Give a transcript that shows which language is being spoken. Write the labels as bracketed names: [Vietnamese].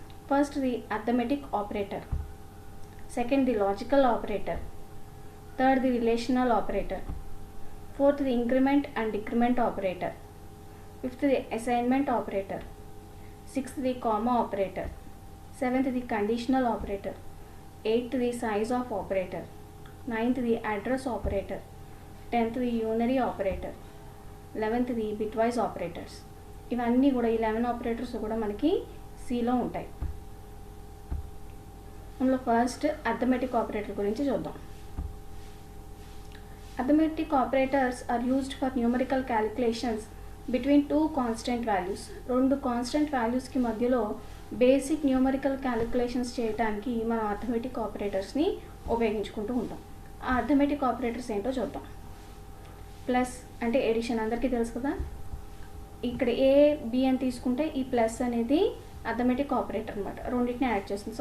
[English] First the arithmetic operator, second the logical operator, third the relational operator, fourth the increment and decrement operator, fifth the assignment operator, sixth the comma operator, seventh the conditional operator, eighth the size of operator, ninth the address operator, 10th the unary operator, 11th the bitwise operators. [Telugu] ఇవన్నీ కూడా ఈ 11 operators కూడా మనకి సిలో ఉంటాయి. అందులో first arithmetic operator గురించి చూద్దాం. [English] Arithmetic operators are used for numerical calculations between two constant values. [Telugu] రెండు కాన్స్టెంట్ వాల్యూస్కి మధ్యలో బేసిక్ న్యూమరికల్ క్యాలిక్యులేషన్స్ చేయడానికి మనం అర్థమెటిక్ ఆపరేటర్స్ని ఉపయోగించుకుంటూ ఉంటాం. ఆ అర్థమెటిక్ ఆపరేటర్స్ ఏంటో చూద్దాం. ప్లస్ అంటే ఎడిషన్ అందరికీ తెలుసు కదా. ఇక్కడ ఏ బి అని తీసుకుంటే ఈ ప్లస్ అనేది అర్థమెటిక్ ఆపరేటర్ అనమాట. రెండింటిని యాడ్ చేస్తుంది.